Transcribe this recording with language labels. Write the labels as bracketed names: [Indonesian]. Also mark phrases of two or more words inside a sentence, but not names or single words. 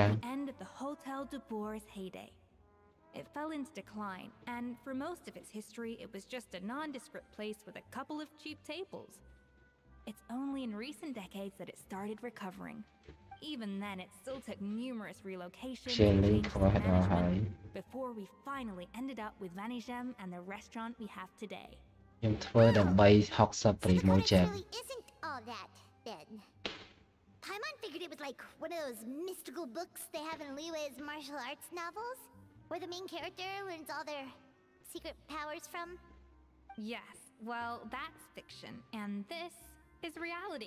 [English] The end of the Hotel de Bourg's heyday. It fell into decline, and for most of its history, it was just a nondescript place with a couple of cheap tables. It's only in recent decades that it started recovering. Even then, it still took numerous relocations and changes of management before we finally ended up with Vanigem and the restaurant we have today. [Khmer] ខ្ញុំធ្វើដើម្បី60 [English] So the Codex promotion really isn't all that, then. Paimon figured it was like one of those mystical books they have in Liyue's martial arts novels, where the main character learns all their secret powers from. Yes, well, that's fiction, and this is reality.